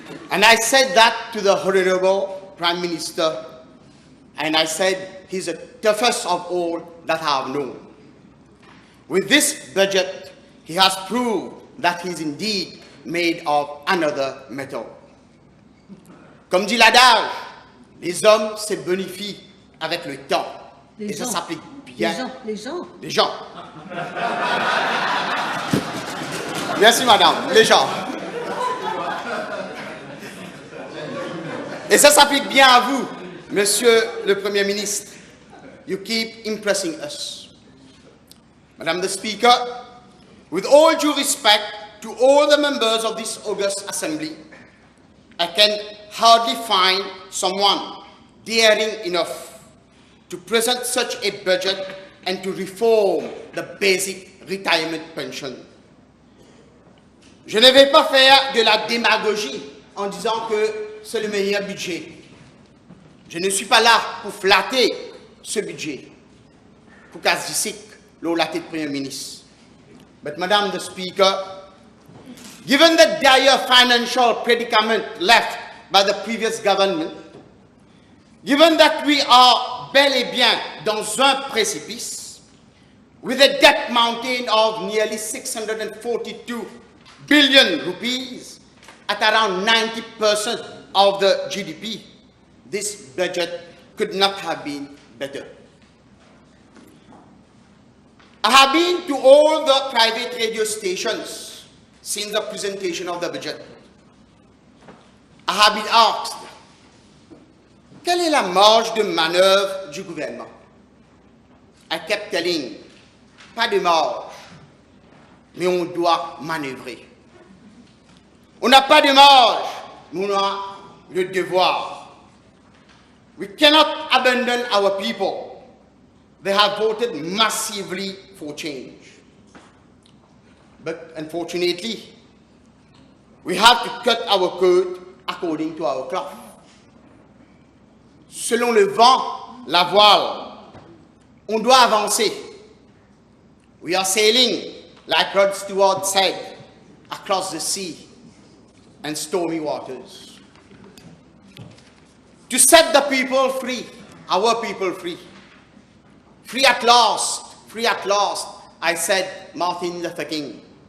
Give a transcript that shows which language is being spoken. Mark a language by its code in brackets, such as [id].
[en] And I said that to the Honorable Prime Minister, and I said he's the toughest of all that I have known. With this budget, he has proved that he is indeed made of another metal. [fr] Comme dit l'adage, les hommes se bonifient avec le temps. Et ça s'applique bien. Les gens. Les gens. Merci, madame. Les gens. Et ça s'applique bien à vous, monsieur le Premier ministre. [en] You keep impressing us. Madam the Speaker, with all due respect to all the members of this august assembly, I can hardly find someone daring enough to present such a budget and to reform the basic retirement pension. [fr] Je ne vais pas faire de la démagogie en disant que c'est le meilleur budget. Je ne suis pas là pour flatter ce budget, pour qu'Azisik l'olaté de Premier ministre. [en] But Madam the Speaker, given the dire financial predicament left by the previous government, given that we are [fr] bel et bien dans un précipice, [en] with a debt mountain of nearly 642 billion rupees, at around 90% of the GDP, this budget could not have been better. I have been to all the private radio stations since the presentation of the budget. I have been asked, [fr] quelle est la marge de manœuvre du gouvernement? [en] I kept telling, [fr] pas de marge, mais on doit manœuvrer. On n'a pas de marge, mais on a le devoir. [en] We cannot abandon our people. They have voted massively for change. But unfortunately, we have to cut our coat according to our cloth. [fr] Selon le vent, la voile, on doit avancer. [en] We are sailing, like Rod Stewart said, across the sea and stormy waters. To set the people free, our people free. Free at last, I said, Martin Luther King.